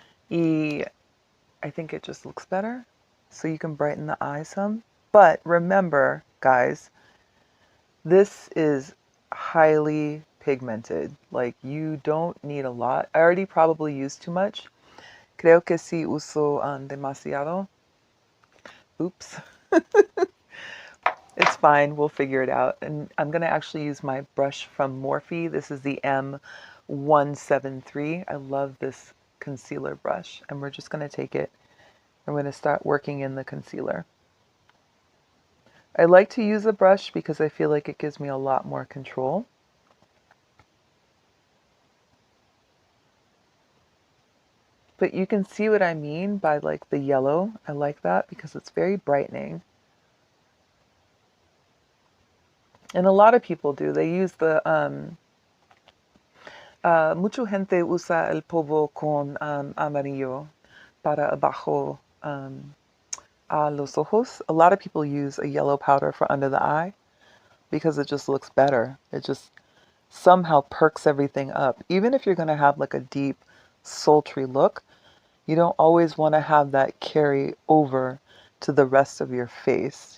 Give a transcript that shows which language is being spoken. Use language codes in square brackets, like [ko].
[en] Y I think it just looks better. So you can brighten the eye some. But remember, guys, this is highly pigmented. Like, you don't need a lot. I already probably used too much. [es] Creo que sí uso demasiado. [en] Oops. It's fine. We'll figure it out. And I'm going to actually use my brush from Morphe. This is the M173. I love this concealer brush. And we're just going to take it. I'm going to start working in the concealer. I like to use a brush because I feel like it gives me a lot more control. But you can see what I mean by like the yellow. I like that because it's very brightening. And a lot of people do. They use the, [es] mucha gente usa el polvo con amarillo para abajo a los ojos. [en] A lot of people use a yellow powder for under the eye because it just looks better. It just somehow perks everything up. Even if you're going to have like a deep, sultry look, you don't always want to have that carry over to the rest of your face.